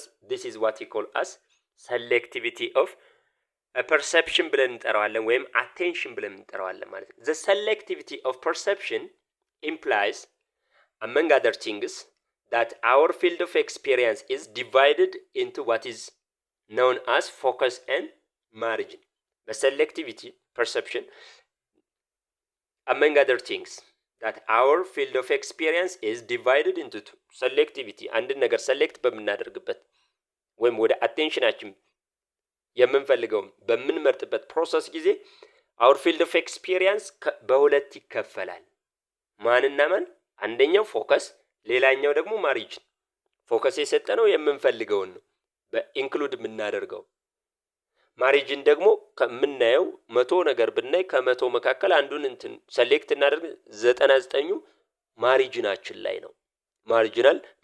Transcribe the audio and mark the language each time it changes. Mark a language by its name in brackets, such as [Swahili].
[English] this is what we call as selectivity of perception [Amharic] ብለን እንጠራዋለን ወይም [English] attention [Amharic] ብለን እንጠራዋለን ማለት ነው። [English] the selectivity of perception implies among other things that our field of experience is divided into what is known as focus and margin. The selectivity perception among other things that our field of experience is divided into two. [Amharic] selectivity አንድ ነገር select በምናደርግበት ወይም ወደ attentionአችን የምንፈልገው በምንመርጥበት ፕሮሰስ ጊዜ [English] our field of experience [Amharic] በሁለት ይከፈላል። ማንና ማን? አንደኛው ፎከስ፣ ሌላኛው ደግሞ ማሪጅን። ፎከስ የሰጠነው የምንፈልገውን ነው በኢንክሉድ የምናደርገው። ማሪጅን ደግሞ ከምናየው 100 ነገር ብናይ ከ100 መካከል አንዱን እንትን ሴሌክት እናደርግ 99ኙ ማሪጅናችን ላይ ነው። ማሪጂናል